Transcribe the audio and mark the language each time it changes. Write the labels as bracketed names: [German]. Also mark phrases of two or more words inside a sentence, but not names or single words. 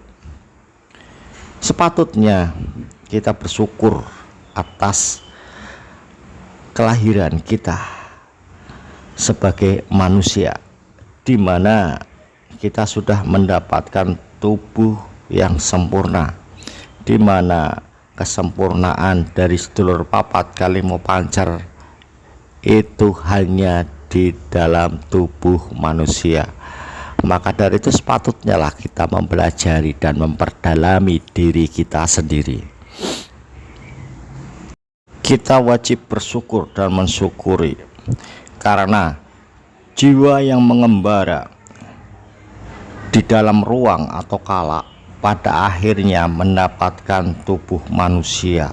[Indonesian] Sepatutnya kita bersyukur atas kelahiran kita sebagai manusia, di mana kita sudah mendapatkan tubuh yang sempurna, di mana kesempurnaan dari [Javanese] sedulur papat kalimo pancer [Indonesian] itu hanya di dalam tubuh manusia. Maka dari itu sepatutnya lah kita mempelajari dan memperdalami diri kita sendiri. Kita wajib bersyukur dan mensyukuri, karena jiwa yang mengembara di dalam ruang atau kala pada akhirnya mendapatkan tubuh manusia.